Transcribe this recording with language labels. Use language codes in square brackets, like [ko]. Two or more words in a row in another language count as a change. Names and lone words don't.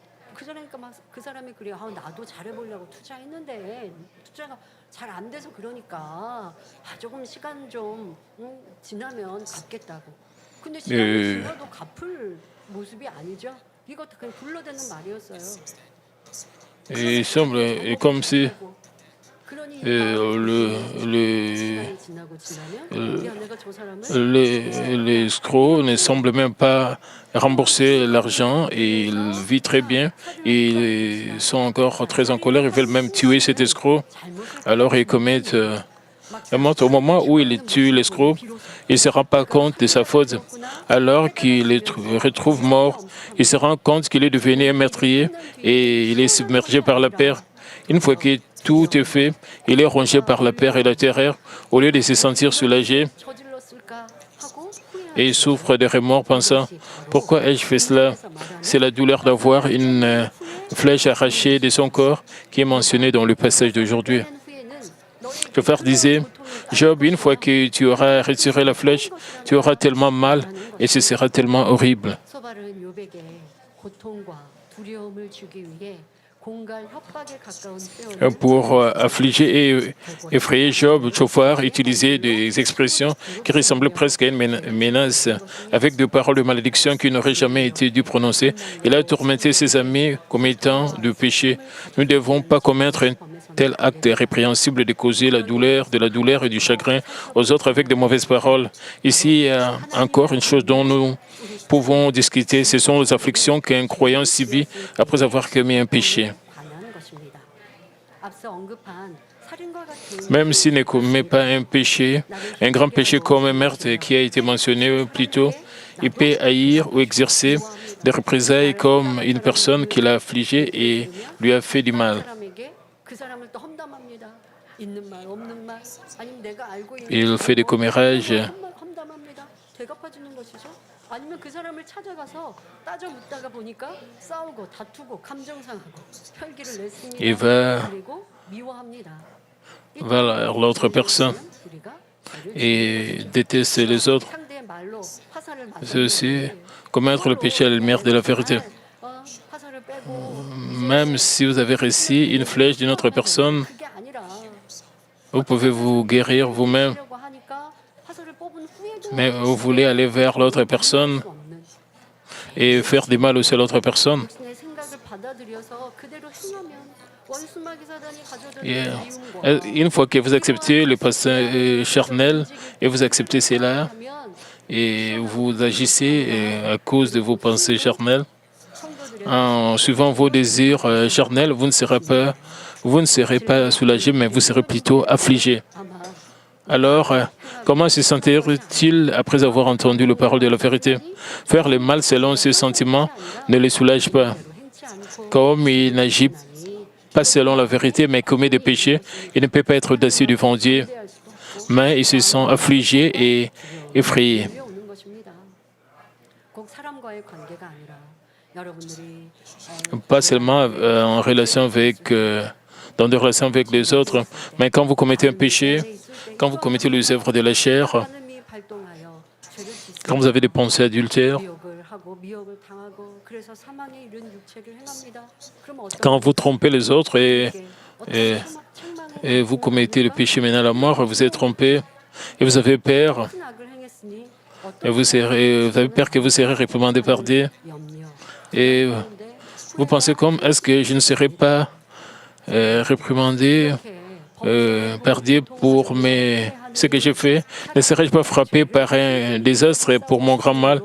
[ko] 그러니까 막 그 사람이 그래요. 아, 나도 잘해보려고 투자했는데 투자가 잘 안 돼서 그러니까 조금 시간 좀 지나면 갚겠다고. 근데 시간이 [fr] Et, [ko] 지나도 갚을 모습이 아니죠. 이것도 그냥 불러대는 말이었어요. [fr] et il [ko] 그러니까 [fr] semble comme si [ko] 되고. 그러니 [fr] le, [ko] 시간이 지나고 지나면 [fr] le, [ko] 야 내가 저 사람을 [fr] les escrocs ne semblent même pas rembourser l'argent et ils vivent très bien. Et ils sont encore très en colère. Ils veulent même tuer cet escroc. [ko] 잘못을 [fr] Alors ils commettent un meurtre. Au moment où il tue l'escroc, il ne se rend pas compte de sa faute. Alors qu'il le retrouve mort, il se rend compte qu'il est devenu un meurtrier et il est submergé par la peur. Une fois que tout est fait, il est rongé par la peur et la terreur. Au lieu de se sentir soulagé, [ko] 저질렀을까 하고 [fr] et il souffre de remords pensant pourquoi ai-je fait cela? C'est la douleur d'avoir une flèche arrachée de son corps qui est mentionnée dans le passage d'aujourd'hui. Le frère disait, Job, une fois que tu auras retiré la flèche, tu auras tellement mal et ce sera tellement horrible. [ko] 소발은 요백에 고통과 두려움을 주기 위해 공갈 협박에 가까운 표현을 [fr] Pour affliger et effrayer Job, Chauffard utilisait des expressions qui ressemblaient presque à une menace, avec des paroles de malédiction qui n'auraient jamais été dû prononcer. Il a tourmenté ses amis commettant de péché. Nous ne devons pas commettre un tel acte répréhensible de causer de la douleur et du chagrin aux autres avec de mauvaises paroles. Ici, il y a encore une chose dont nous pouvons discuter, ce sont les afflictions qu'un croyant subit après avoir commis un péché. [ko] 반하는 것입니다. 앞서 언급한 살인과 같은 [fr] Même s'il ne commet pas un péché, un grand péché comme un meurtre qui a été mentionné plus tôt, il peut haïr ou exercer des représailles comme une personne qui l'a affligé et lui a fait du mal. [ko] 사람에게 그 사람을 또 험담합니다. 있는 말 없는 말 아니면 내가 알고 있는 [fr] Il fait des commérages. [ko] 험담합니다. 되갚아주는 것이죠. 아니면 그 사람을 찾아가서 따져 묻다가 보니까 싸우고 다투고 감정 상하고 혈기를 냈습니다. [fr] Il va [ko] 그리고 미워합니다. [fr] vers l'autre personne [ko] 우리가 [fr] et déteste les autres. [ko] 상대의 말로 화살을 [fr] C'est aussi commettre le péché à la lumière de la vérité. [ko] 화살을 빼고 [fr] Même si vous avez reçu une flèche d'une autre personne, [ko] 그게 아니라 [fr] vous pouvez vous guérir vous-même, [ko] 하려고 하니까 화살을 뽑은 후에도 [fr] mais vous voulez aller vers l'autre personne [ko] 수 없는 [fr] et faire du mal aussi à l'autre personne. [ko] 내 생각을 받아들여서 그대로 행하면 원수마귀 사단이 [fr] Et, [ko] 가져다주는 미움과 [fr] une fois que vous acceptez le passé charnel et vous acceptez cela [ko] 하면 [fr] et vous agissez à cause de vos pensées charnelles, [ko] 성도들의 [fr] en suivant vos désirs charnels, vous ne serez pas soulagé, mais vous serez plutôt affligé. [ko] 아마 [fr] Alors, comment se sentir-il après avoir entendu la parole de la vérité? Faire le mal selon ses sentiments ne le soulage pas. [ko] 행치 않고 [fr] Comme il n'agit pas selon la vérité, mais commet des péchés, il ne peut pas être audacieux devant Dieu, [ko] 기대할 수도 없고 [fr] mais il se sent affligé et effrayé. [ko] 두려오는 것입니다. 꼭 사람과의 관계가 아니라 여러분들이 [fr] Pas seulement en relation avec, dans des relations avec les autres, mais quand vous commettez un péché, quand vous commettez les œuvres de la chair, [ko] 하나님이 발동하여 죄를 짓고 [fr] quand vous avez des pensées adultères, [ko] 미혹을 하고 미혹을 당하고 그래서 사망에 이른 육체를 행합니다. 그럼 어떤 [fr] quand vous trompez les autres et [ko] 책망을 [fr] vous commettez le péché menant à la mort, vous êtes trompé et vous avez peur, [ko] 큰 악을 행했으니 [fr] et [ko] 어떤 [fr] vous avez peur que vous serez réprimandé par Dieu. [ko] 염려 [fr] Et [ko] 근데 [fr] vous pensez comme, est-ce que je ne serai pas réprimandé par Dieu pour ce que j'ai fait? Ne serais-je pas frappé par un désastre pour mon grand mal?